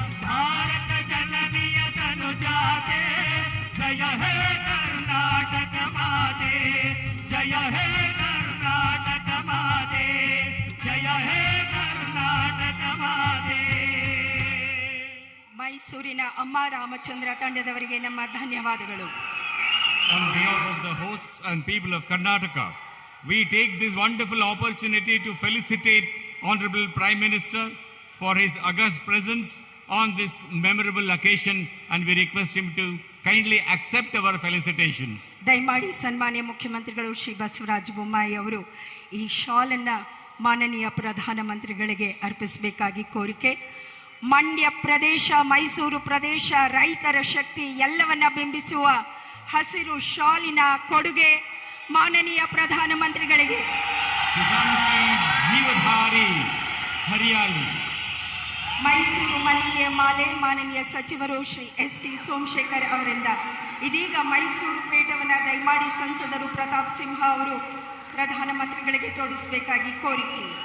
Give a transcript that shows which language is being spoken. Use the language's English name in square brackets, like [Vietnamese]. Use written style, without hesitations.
[Kannada] ಭಾರತ ಜನನಿಯ ತನುಜಾತೆ, ಜಯ ಹೇ ಕರ್ನಾಟಕ ಮಾತೆ. ಜಯ ಹೇ ಕರ್ನಾಟಕ ಮಾತೆ, ಜಯ ಹೇ ಕರ್ನಾಟಕ ಮಾತೆ. ಮೈಸೂರಿನ ಅಮ್ಮ ರಾಮಚಂದ್ರ ತಂಡದವರಿಗೆ ನಮ್ಮ ಧನ್ಯವಾದಗಳು. [English] On behalf of the hosts and people of Karnataka, we take this wonderful opportunity to felicitate Honorable Prime Minister for his august presence on this memorable occasion, and we request him to kindly accept our felicitations. [Kannada] ದಯಮಾಡಿ ಸನ್ಮಾನ್ಯ ಮುಖ್ಯಮಂತ್ರಿಗಳು ಶ್ರೀ ಬಸವರಾಜ ಬೊಮ್ಮಾಯಿ ಅವರು ಈ ಶಾಲನ್ನು ಮಾನನೀಯ ಪ್ರಧಾನಮಂತ್ರಿಗಳಿಗೆ ಅರ್ಪಿಸಬೇಕಾಗಿ ಕೋರಿಕೆ. ಮಂಡ್ಯ ಪ್ರದೇಶ, ಮೈಸೂರು ಪ್ರದೇಶ, ರೈತರ ಶಕ್ತಿ ಎಲ್ಲವನ್ನ ಬಿಂಬಿಸುವ ಹಸಿರು ಶಾಲಿನ ಕೊಡುಗೆ ಮಾನನೀಯ ಪ್ರಧಾನಮಂತ್ರಿಗಳಿಗೆ. [Hindi] किसान की जीवधारी हरियाली. [Kannada] ಮೈಸೂರು ಮಲ್ಲಿಗೆ ಮಾಲೆ ಮಾನನೀಯ ಸಚಿವರು ಶ್ರೀ ಎಸ್.ಟಿ. ಸೋಮಶೇಖರ್ ಅವರಿಂದ. ಇದೀಗ ಮೈಸೂರು ಪೇಟವನ್ನು ದಯಮಾಡಿ ಸಂಸದರು ಪ್ರತಾಪ್ ಸಿಂಹ ಅವರು ಪ್ರಧಾನಮಂತ್ರಿಗಳಿಗೆ ತೋರಿಸಬೇಕಾಗಿ ಕೋರಿಕೆ.